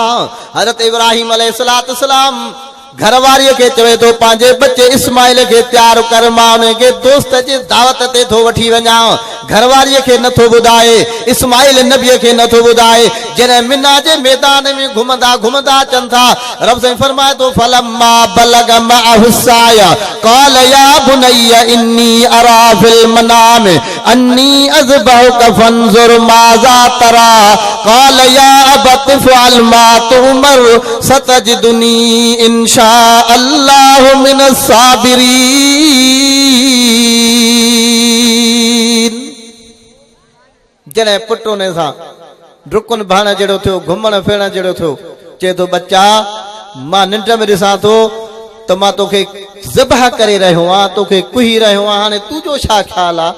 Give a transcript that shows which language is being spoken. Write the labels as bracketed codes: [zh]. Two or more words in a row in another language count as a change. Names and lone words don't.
[sd] हज़रत इब्राहिम अलैहिस्सलाम घरवारीअ खे चवे थो पंहिंजे बच्चे इस्माइल खे तैयार कर, मां उनखे दोस्त जे दावत ते थो वठी वञा। घरवारीअ खे नथो ॿुधाए, इस्माइल नबीअ खे नथो ॿुधाए। जॾहिं मिना जे मैदान में घुमंदा घुमंदा अचनि था, रब साईं फरमाए थो [ar] فلما بلغ معه السعي قال يا بني إني أرى في المنام أني أذبحك فانظر ماذا ترى قال يا أبت افعل ما تؤمر ستجدني إن شاء الله من الصابرين. [sd] जॾहिं पुट उन सां डुकण भाण जहिड़ो थियो, घुमण फिरण जहिड़ो थियो, चए थो बच्चा मां निंड में ॾिसां थो त मां तोखे ज़बह करे रहियो आहियां, तोखे कुही रहियो आहियां, हाणे तुंहिंजो छा ख़्यालु आहे?